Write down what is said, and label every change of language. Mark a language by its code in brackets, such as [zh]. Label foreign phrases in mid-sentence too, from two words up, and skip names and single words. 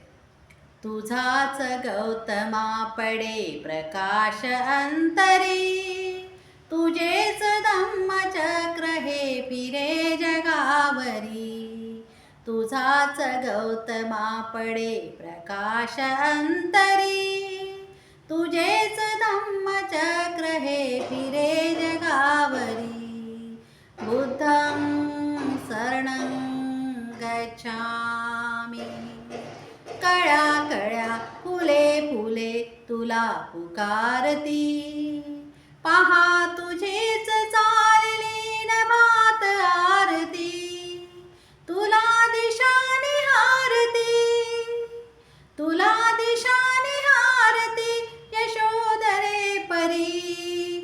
[mr] तुझाच गौतमा पडे प्रकाश अंतरी, तुझेच धम्मचक्र हे फिरे जगावरी. तुझाच गौतमा पडे प्रकाश अंतरी, तुझेच धम्मचक्र हे फिरे जगावरी. [pi] बुद्धं शरणं गच्छामि. [mr] कळ्या कळ्या फुले फुले तुला पुकारती, पहा तुझीच चालली नभात आरती. तुला दिशा निहारती, तुला दिशा निहारती यशोदरे परी.